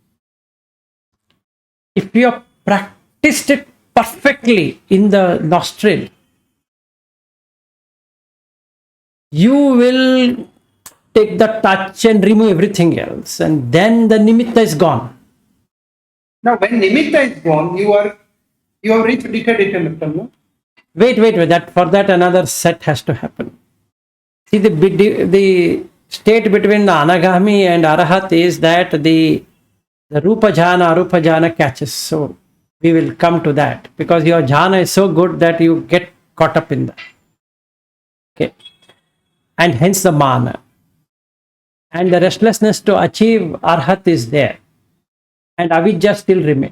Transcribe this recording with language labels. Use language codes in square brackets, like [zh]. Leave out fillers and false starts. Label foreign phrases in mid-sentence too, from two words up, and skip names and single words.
[en] If you have practiced it perfectly in the nostril, you will take the touch and remove everything else, and then the nimitta is gone. Now, when nimitta is gone, you have reached dite metta, no? Wait. That for that another set has to happen. See, the state between the anagami and arahat is that the [pi] rupa jhana, arupa jhana [en] catches. So we will come to that because your jhana is so good that you get caught up in that. Okay, and hence the mana. And the restlessness to achieve arhat is there, and avijja still remains.